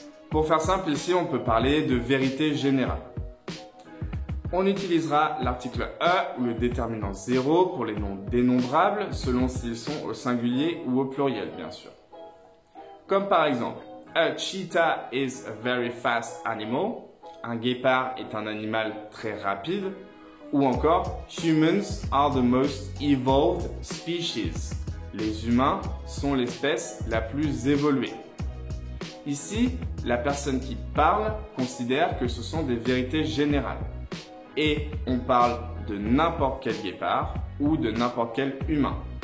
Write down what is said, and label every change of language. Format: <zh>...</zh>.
<fr>Pour faire simple, ici, on peut parler de vérité générale. On utilisera l'article a ou le déterminant 0 pour les noms dénombrables selon s'ils sont au singulier ou au pluriel, bien sûr. Comme par exemple,</fr> <en>a cheetah is a very fast animal.</en> <fr>Un guépard est un animal très rapide. Ou encore,</fr> <en>humans are the most evolved species.</en> <fr>Les humains sont l'espèce la plus évoluée. Ici, la personne qui parle considère que ce sont des vérités générales. Et on parle de n'importe quel guépard ou de n'importe quel humain.</fr>